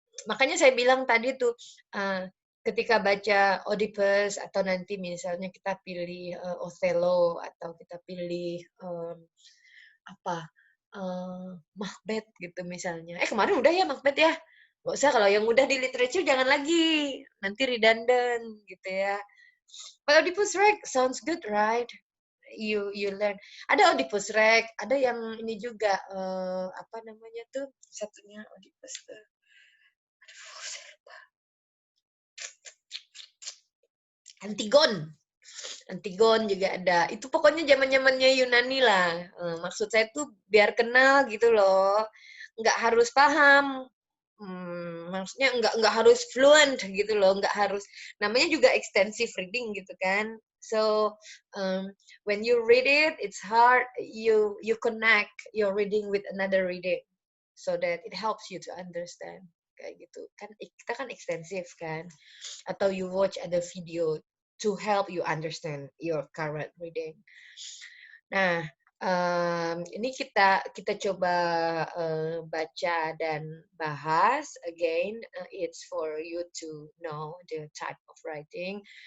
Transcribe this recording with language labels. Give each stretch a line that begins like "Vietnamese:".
Indonesian: Makanya saya bilang tadi tuh ketika baca Oedipus atau nanti misalnya kita pilih Othello atau kita pilih apa Macbeth gitu misalnya. Kemarin udah ya Macbeth ya. Nggak usah, kalau yang udah di literature jangan lagi. Nanti redundant gitu ya.
English: But Oedipus Rex sounds good, right? You learn.
Indonesian: Ada Oedipus Rex, ada yang ini juga apa namanya tuh satunya Oedipus tuh. Aduh, saya lupa. Antigon juga ada. Itu pokoknya zaman-zamannya Yunani lah. Maksud saya tuh biar kenal gitu loh. Nggak harus paham. Maksudnya nggak harus fluent gitu loh. Nggak harus. Namanya juga extensive reading gitu kan.
English: So when you read it, it's hard. You connect your reading with another reading, so that it helps you to understand.
Indonesian: Kayak gitu kan, kita kan ekstensif kan.
English: Atau you watch other video to help you understand your current reading.
Indonesian: Nah, ini kita coba baca dan bahas again.
English: It's for you to know the type of writing.